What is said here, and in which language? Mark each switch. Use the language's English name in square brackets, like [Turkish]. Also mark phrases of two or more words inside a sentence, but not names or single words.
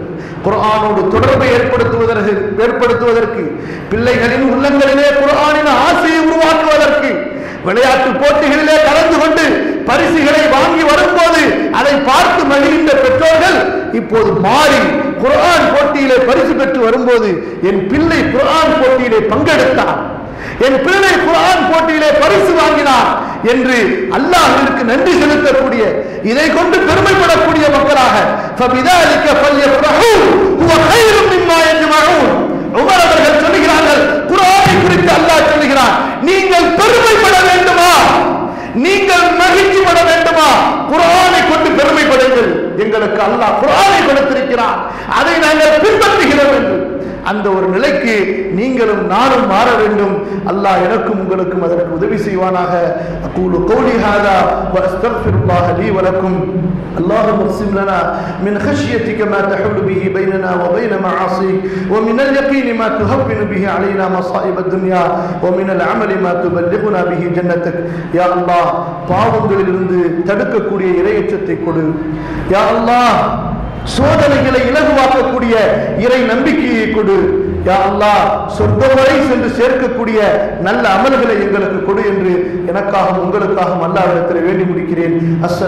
[Tamil] குர்ஆனோடு தொடர்பை ஏற்படுத்துவதற்கு, பிள்ளைகளின் உள்ளங்களிலே குர்ஆனின் ஆசையை உருவாக்குவதற்கு, விளையாட்டு போட்டிகளிலே கலந்து கொண்டு பரிசுகளை வாங்கி வரும்போது அதை பார்த்து மகிழ்ந்த பெற்றோர்கள் இப்போது மாறி குர்ஆன் போட்டியிலே பரிசு பெற்று வரும்போது, என் பிள்ளை குர்ஆன் போட்டியிலே பங்கெடுத்தார், என் பிள்ளை குர்ஆன் போட்டியிலே பரிசு வாங்கினார் என்று அல்லாஹ்விற்கு நன்றி செலுத்தக்கூடிய, இதை கொண்டு பெருமைப்படக்கூடிய மக்களாக [Arabic] فَبِذَلِكَ فَلْيَفْرَحُوا هُوَ خَيْرٌ مِّمَّا يَجْمَعُونَ. [Tamil] உமர் அவர்கள் சொல்கிறார்கள், குர்ஆனை குறித்து அல்லாஹ் சொல்கிறான், நீங்கள் பெருமைப்பட வேண்டுமா, நீங்கள் மகிழ்ச்சி பட வேண்டுமா, குர்ஆனை கொண்டு பெருமைப்படுங்கள். எங்களுக்கு அல்லாஹ் குர்ஆனை கொடுத்திருக்கிறான், அதை நாங்கள் பின்பற்றுகிறோம் என்று அந்த ஒரு நிலைக்கு நீங்களும் நானும் மாற வேண்டும். அல்லாஹ் எனக்கும் உங்களுக்கும் அதற்கு உதவி செய்வானாக. [Arabic] أقول قولي هذا وأستغفر الله لي ولكم. اللهم اقسم لنا من خشيتك ما تحول به بيننا وبين معاصيك ومن اليقين ما تهون به علينا مصائب الدنيا ومن العمل ما تبلغنا به جنتك. يا الله [Tamil] பாவங்களிலிருந்து தடுக்கக்கூடிய இறையச்சத்தை கொடு. [Arabic] يا الله [Tamil] சோதனைகளை இலகுவாக்கக்கூடிய இறை நம்பிக்கையை கொடு. [Arabic] يا الله [Tamil] சொர்க்கம் வரை சென்று சேர்க்கக்கூடிய நல்ல அமல்களை எங்களுக்கு கொடு என்று எனக்காகவும் உங்களுக்காகவும் அல்லாஹ்விடத்தில் வேண்டி முடிக்கிறேன்.